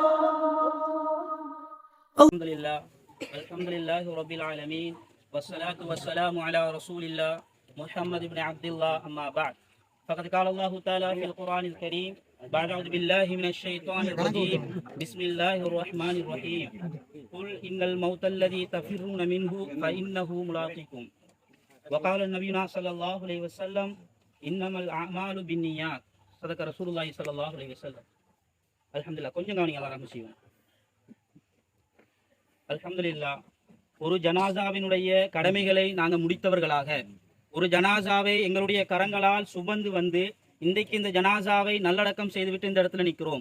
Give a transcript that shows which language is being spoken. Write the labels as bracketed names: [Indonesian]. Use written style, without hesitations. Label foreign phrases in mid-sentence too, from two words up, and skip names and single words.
[Arabic] الحمد لله رب العالمين والصلاة والسلام على رسول الله محمد بن عبد الله أما بعد فقد قال الله تعالى في القرآن الكريم بعد أعوذ بالله من الشيطان الرجيم بسم الله الرحمن الرحيم قل إن الموت الذي تفرون منه فإنه ملاقيكم وقال النبي صلى الله عليه وسلم إنما الأعمال بالنيات صدق رسول الله صلى الله عليه وسلم. [Tamil] அல்ஹம்துலில்லாஹ். கொஞ்சம் கவனிங்க, எல்லாரும் செய்வோம். அல்ஹம்துலில்லாஹ். ஒரு ஜனாசாவினுடைய கடமைகளை நாங்கள் முடித்தவர்களாக ஒரு ஜனாசாவை எங்களுடைய கரங்களால் சுமந்து வந்து இன்றைக்கு இந்த ஜனாசாவை நல்லடக்கம் செய்துவிட்டு இந்த இடத்துல நிற்கிறோம்.